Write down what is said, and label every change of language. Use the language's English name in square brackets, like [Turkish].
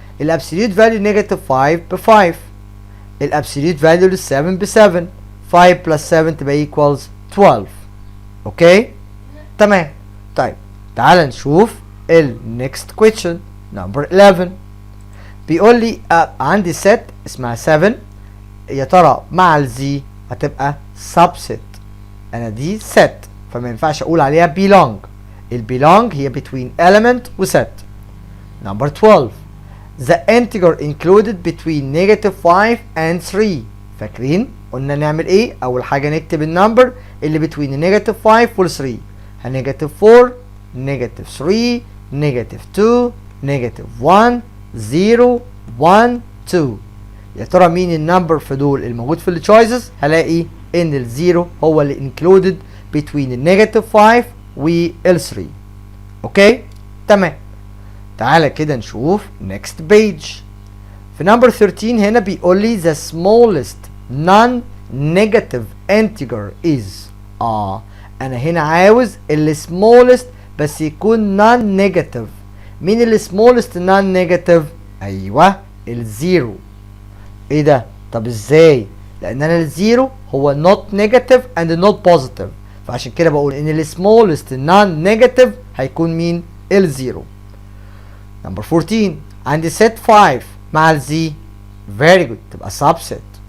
[English] ال absolute value negative 5 ب 5، ال absolute value 7 ب 7، 5 plus 7 تبقى equals 12. [Arabic] اوكي تمام. طيب تعال نشوف ال [English] next question number 11. [Arabic] بيقول لي عندي set اسمها 7، يا ترى مع الزي هتبقى subset. انا دي set فما ينفعش اقول عليها belong، ال belong هي between element و set. [English] number 12 the integer included between negative 5 and 3. [Arabic] فاكرين قلنا نعمل ايه؟ اول حاجه نكتب النمبر اللي between negative 5 وال 3، negative 4 negative 3 negative 2 negative 1 0 1 2. يا ترى مين النمبر في دول الموجود في التشويسز؟ هلاقي ان الزيرو هو اللي included between النيجاتيف 5 وال 3. اوكي تمام. تعالى كده نشوف next page. في number 13 هنا بيقول لي [English] the smallest non-negative integer is. [Arabic] انا هنا عاوز ال smallest بس يكون non-negative. مين ال smallest non-negative؟ ايوه الزيرو. ايه ده؟ طب ازاي؟ لان انا الزيرو هو [English] not negative and not positive، [Arabic] فعشان كده بقول ان ال smallest non-negative هيكون مين؟ الزيرو. number 14 عندي set 5 مع الزي very good تبقى subset.